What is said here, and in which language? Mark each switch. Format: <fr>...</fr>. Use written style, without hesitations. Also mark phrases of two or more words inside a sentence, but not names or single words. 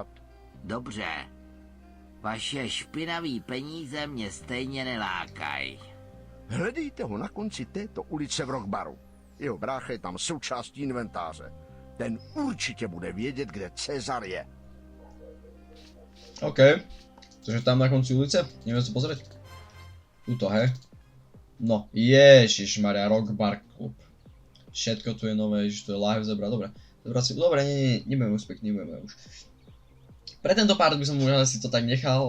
<cs>Dobře. Vaše špinavý peníze mě stejně nelákají. Hledejte ho na konci této ulice v Rockbaru. Jeho brácha je tam součástí inventáře. Ten určitě bude vědět, kde Cezar je. OK.</cs> <sk>Takže tam na konci ulice, ideme sa pozrieť. Tuto, hej. No, ježišmaria, Rock Bar Club. Všetko tu je nové, že to je live zebra, dobre. Dobre, nebudeme úspech, nebudeme už. Pre tento part by som už asi to tak nechal.</sk>